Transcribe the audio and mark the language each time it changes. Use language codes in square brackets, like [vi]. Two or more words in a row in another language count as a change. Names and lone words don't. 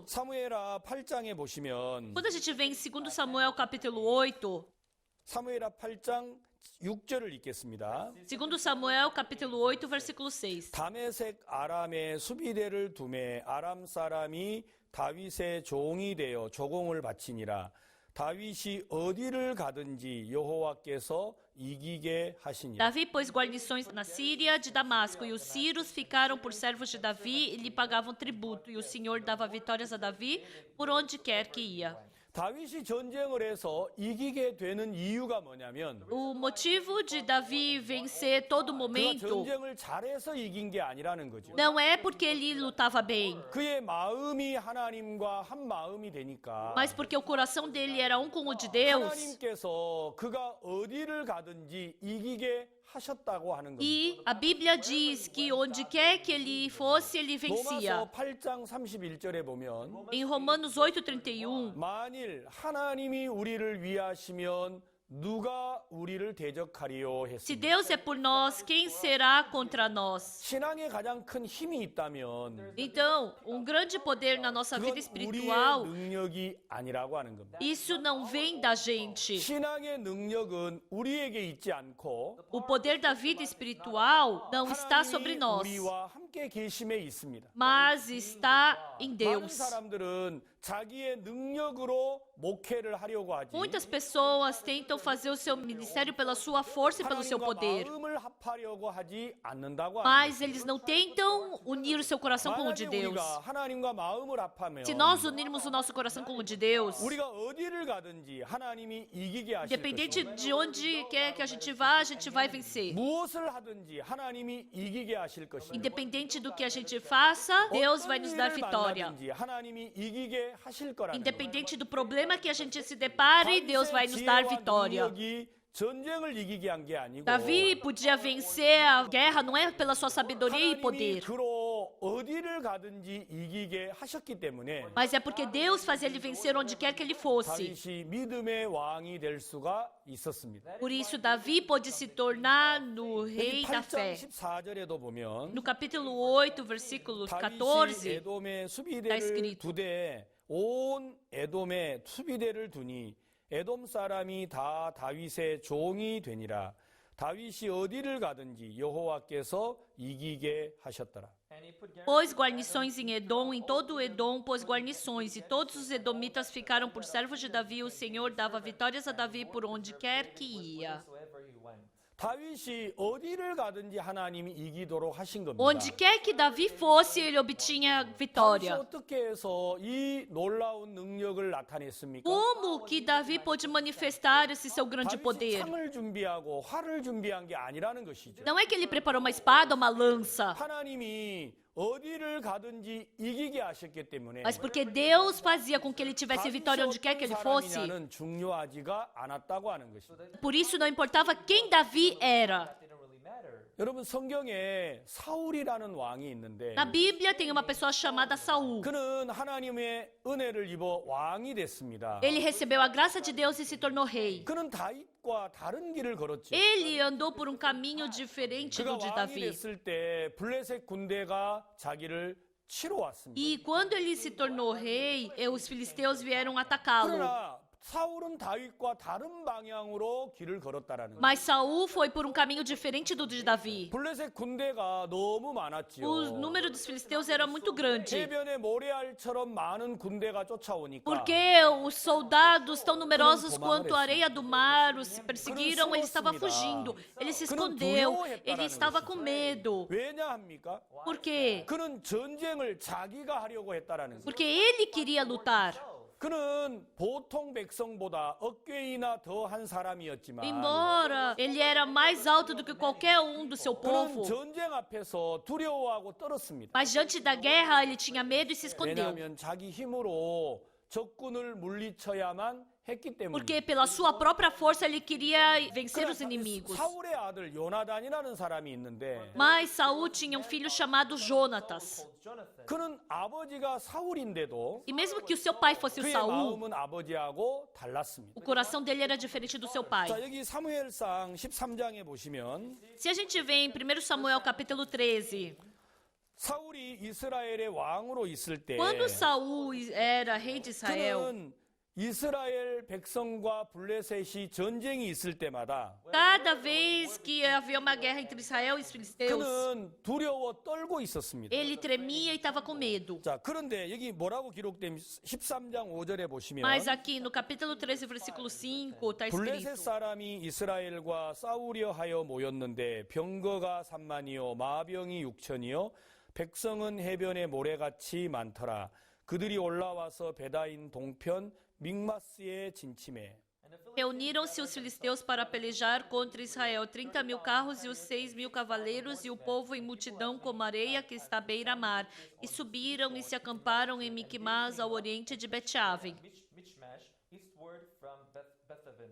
[ko] 사무엘하 8장에 보시면 [pt] Quando a gente vê em 2 Samuel capítulo 8, [ko] 사무엘하 8장 6절을 읽겠습니다. [pt] 2 Samuel capítulo 8, versículo 6. [ko] 다메섹 아람의 수비대를 두매 아람 사람이 다윗의 종이 되어 조공을 바치니라. 다윗이 어디를 가든지 여호와께서 이기게 하시니라. [pt] Davi pôs guarnições na Síria de Damasco, e os sírios ficaram por servos de Davi e lhe pagavam tributo, e o Senhor dava vitórias a Davi por onde quer que ia. [ko] 다윗이 전쟁을 해서 이기게 되는 이유가 뭐냐면 [pt] O motivo de Davi vencer todo [ko] 그가 [pt] momento [ko] 전쟁을 잘해서 이긴 게 아니라는 거죠. [pt] não é porque ele lutava bem, [ko] 그의 마음이 하나님과 한 마음이 되니까 [pt] mas porque o coração dele era um com o de Deus. [ko] 하나님께서 그가 어디를 가든지 이기게 하셨다고 하는 겁니다. [pt] E a Bíblia diz que onde quer que ele fosse, ele vencia. [ko] 로마서 8장 31절에 보면 [pt] Em Romanos 8:31, [ko] 만일 하나님이 우리를 위하시면 누가 우리를 대적하리요 [pt] se [ko] 했습니다. [pt] Deus é por nós, quem será contra nós? [ko] 신앙에 가장 큰 힘이 있다면 [pt] Então, um grande poder na nossa vida [ko] 그건 우리의 [pt] espiritual, [ko] 능력이 아니라고 하는 겁니다. [pt] isso não vem da gente. [ko] 신앙의 능력은 우리에게 있지 않고 [pt] O poder da vida espiritual não está sobre [ko] 하나님이 [pt] nós, [ko] 우리와 함께 계심에 있습니다. [pt] mas está em [ko] 많은 [pt] Deus. [ko] 사람들은 자기의 능력으로 목회를 하려고 하지 [pt] Muitas pessoas tentam fazer o seu ministério pela sua força e pelo seu [ko] 하나님과 [pt] poder, [ko] 마음을 합하려고 하지 않는다고 하는 [pt] mas eles não tentam unir o seu coração com o de [ko] 만약에 [pt] Deus. [ko] 우리가 하나님과 마음을 합하면 [pt] Se nós unirmos o nosso coração com o de Deus, [ko] 우리가 어디를 가든지 하나님이 이기게 하실 [pt] independente [ko] 것입니다. [pt] de onde quer que a gente vá, a gente vai vencer. [ko] 무엇을 하든지 하나님이 이기게 하실 것입니다. [pt] Independente do que a gente faça, Deus vai [ko] 어떤 [pt] nos dar [ko] 일을 [pt] vitória. [ko] 만나든지 하나님이 이기게 하실 거라는 거예요. [pt] Independente do problema que a gente se depare, Deus vai nos dar [ko] 지혜와 [pt] vitória. [ko] 능력이 전쟁을 이기게 한 게 아니고 [pt] Davi podia vencer a guerra não é pela sua sabedoria e [ko] 하나님이 [pt] poder, [ko] 그로 어디를 가든지 이기게 하셨기 때문에 [pt] mas é porque Deus fazia ele vencer onde quer que ele fosse. [ko] 다윗이 믿음의 왕이 될 수가 있었습니다. [pt] Por isso, Davi pôde se tornar no rei da [ko] 8장 [pt] fé. [ko] 14절에도 보면 [pt] No capítulo 8, versículo [ko] 다윗이 [pt] 14, [ko] 에돔의 [pt] está [ko] 수비대를 [pt] escrito: [ko] 두되 온 에돔의 수비대를 두니 에돔 사람이 다 다윗의 종이 되니라. 다윗이 어디를 가든지 여호와께서 이기게 하셨더라. [en] And he put [pt] pôs guarnições em Edom, em todo o Edom pôs guarnições, e todos os edomitas ficaram por servos de Davi. O Senhor dava vitórias a Davi por onde quer que ia. [en] wheresoever he went. [ko] 다윗이 어디를 가든지 하나님이 이기도록 하신 겁니다. [pt] Onde quer que Davi fosse, ele obtinha [ko] 다윗이 [pt] vitória. [ko] 어떻게 해서 이 놀라운 능력을 나타냈습니까? [pt] Como que Davi pôde manifestar esse seu grande [ko] 다윗이 [pt] poder? [ko] 창을 준비하고 활을 준비한 게 아니라는 것이죠. [pt] Não é que ele preparou uma espada, uma lança, [ko] 하나님이 어디를 가든지 이기게 하셨기 때문에 [pt] mas porque Deus fazia com que ele tivesse vitória onde quer que ele fosse. [ko] 사람이냐는 중요하지가 않았다고 하는 것입니다. [pt] Por isso não importava quem Davi era. [en] Didn't really matter. [ko] 여러분 성경에 사울이라는 왕이 있는데 [pt] Na Bíblia tem uma pessoa chamada Saul. [ko] 그는 하나님의 은혜를 입어 왕이 됐습니다. [pt] Ele recebeu a graça de Deus e se tornou rei. [ko] 그는 다윗과 다른 길을 걸었죠. [pt] Ele andou por caminho diferente [ko] 그가 [pt] do de [ko] 왕이 [pt] Davi. [ko] 됐을 때 블레셋 군대가 자기를 치러 왔습니다. [pt] E quando ele se tornou rei, os filisteus vieram atacá-lo. [ko] 그러나 사울은 다윗과 다른 방향으로 길을 걸었다라는 거예요. [pt] Mas Saul foi por caminho diferente do de Davi. [ko] 블레셋 군대가 너무 많았지요. [pt] O número dos filisteus era muito grande. [ko] 해변의 모래알처럼 많은 군대가 쫓아오니까 [pt] Porque os soldados tão numerosos quanto a areia do mar os perseguiram, ele estava fugindo. Ele se escondeu. Ele estava com medo. [ko] 왜냐합니까? [pt] Por quê? [ko] 그는 전쟁을 자기가 하려고 했다라는 거예요. [pt] Porque ele queria lutar. [ko] 그는 보통 백성보다 어깨이나 더 한 사람이었지만 [pt] Embora ele era mais alto do que qualquer do seu [ko] 그는 [pt] povo, [ko] 전쟁 앞에서 두려워하고 떨었습니다. [pt] mas diante da guerra ele tinha medo e se escondeu. [ko] 왜냐하면 자기 힘으로 적군을 물리쳐야만 했기 때문에. [pt] Porque pela sua própria força ele queria vencer os inimigos. [ko] 사울의 아들 요나단이라는 사람이 있는데 [pt] Mas Saul tinha um filho chamado Jonatas. [en] Called Jonathan. [ko] 그는 아버지가 사울인데도 [pt] E mesmo que o seu pai fosse o [ko] 그의 [pt] Saul, [ko] 마음은 아버지하고 달랐습니다. [pt] o coração dele era diferente do seu pai. [ko] 자, 여기 사무엘상 13장에 보시면 [pt] Se a gente vê em 1 Samuel capítulo 13, [ko] 사울이 이스라엘의 왕으로 있을 때 [pt] quando Saul era rei de Israel, [ko] 그는 이스라엘 백성과 블레셋이 전쟁이 있을 때마다 cada vez que havia uma guerra entre Israel e os filisteus, 그는 두려워 떨고 있었습니다. [pt] ele tremia e estava com medo. [ko] 자, 그런데 여기 뭐라고 기록된 13장 5절에 보시면 [pt] Mas aqui no capítulo 13, versículo 5, está [ko] 블레셋 [pt] escrito: [ko] 사람이 이스라엘과 싸우려 하여 모였는데 병거가 3만이요 마병이 6천이요 백성은 해변에 모래같이 많더라. 그들이 올라와서 베다인 동편 믹마스에 진침해. [pt] Reuniram-se os filisteus para pelejar contra Israel, 30.000 carros e os 6.000 cavaleiros, e o povo em multidão como areia que está à beira-mar. E subiram e se acamparam em Micmas, ao oriente de Bet-Aven. [en] Michmash, eastward from Bethaven.